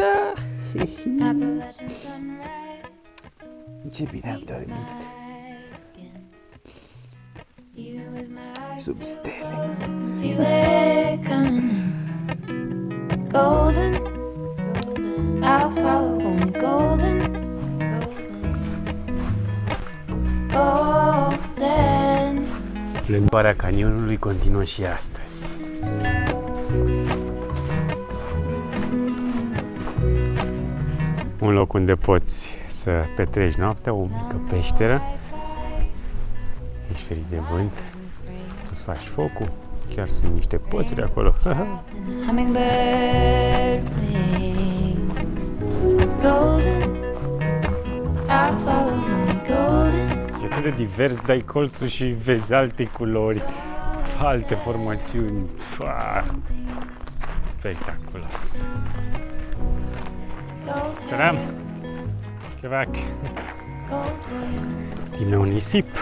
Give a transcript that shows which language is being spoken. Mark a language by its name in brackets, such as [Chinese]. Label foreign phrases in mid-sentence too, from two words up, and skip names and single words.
[English] Appalachian sunrise, [Romanian] Ce bine am dormit. [English] even with my eyes [Romanian] Sub stele. [English] closed, I can feel it coming. Golden, golden, I'll follow only golden, golden, golden. [Romanian] Plimbarea canionului continuă și astăzi. Un loc unde poți să petreci noaptea, o mică peșteră. Ești ferit de vânt, îți faci focul, chiar sunt niște pături acolo. [English] Hummingbird playing. Golden, I'll follow only golden. [Romanian] E atât de divers, dai colțul și vezi alte culori, alte formațiuni. Faa, spectaculos. Salam! Chevac! Din nou nisip.